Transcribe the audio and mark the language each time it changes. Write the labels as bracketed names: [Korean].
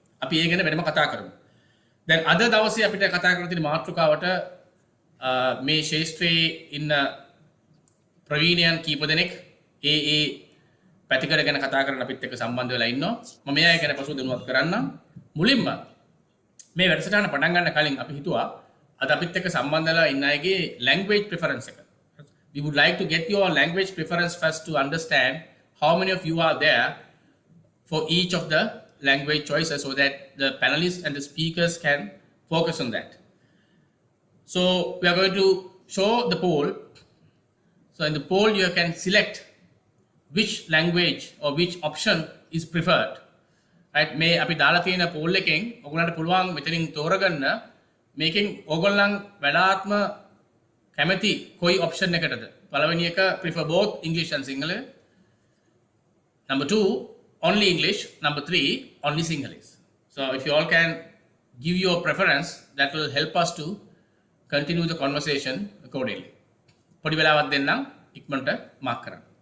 [Sinhala] අපි ඒ ගැන වෙනම කතා කරමු. දැන් අද දවසේ අපිට කතා කරන්න තියෙන මාතෘකාවට මේ ශාස්ත්‍රයේ ඉන්න ප්‍රවීණයන් කීප දෙනෙක් ඒ පැතිකඩ ගැන කතා කරන්න අපිත් එක්ක සම්බන්ධ වෙලා ඉන්නවා. මම එයා ගැන පසුව දැනුවත් කරන්නම්. මුලින්ම මේ වැඩසටහන පටන් ගන්න කලින් අපි හිතුවා අද අපිත් එක්ක සම්බන්ධ වෙලා ඉන්න අයගේ language preference එක. [English] We would like to get your language preference first to understand how many of you are there for each of the language choices so that the panelists and the speakers can focus on that. So we are going to show the poll. So in the poll you can select which language or which option is preferred. Right? [Sinhala] මේ අපි දාලා තියෙන poll එකෙන් ඔයගොල්ලන්ට පුළුවන් මෙතනින් තෝරගන්න මේකෙන් ඔයගොල්ලන් වඩාත්ම කැමති කොයි option එකටද? පළවෙනි එක [English] prefer both English and Sinhala. Number 2 only English. Number 3 only Sinhalese. So if you all can give your preference, that will help us to continue the conversation accordingly. [Sinhala] පොඩි වෙලාවක් දෙන්නම් ඉක්මනට මාක් කරන්න.